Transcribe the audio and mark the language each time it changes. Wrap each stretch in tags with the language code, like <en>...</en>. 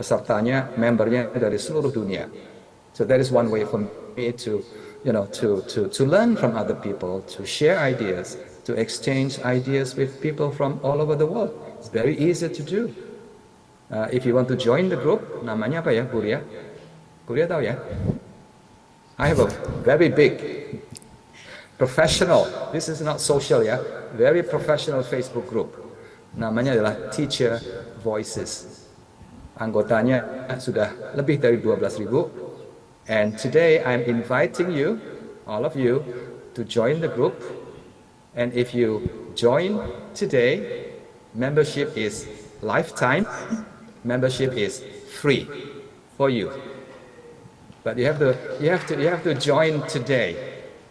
<id>Pesertanya, membernya dari seluruh dunia.</id> <en>So that is one way for me to learn from other people, to share ideas, to exchange ideas with people from all over the world. It's very easy to do. If you want to join the group,</en> <id>namanya apa ya, Bu Ria? Bu Ria tahu ya?</id> <en>I have a very big professional, this is not social ya, very professional Facebook group.</en> <id>Namanya adalah Teacher Voices. Anggotanya sudah lebih dari 12.000.</id> <en>And today I'm inviting you, all of you, to join the group. And if you join today, membership is lifetime. Membership is free for you. But you have to join today.</en>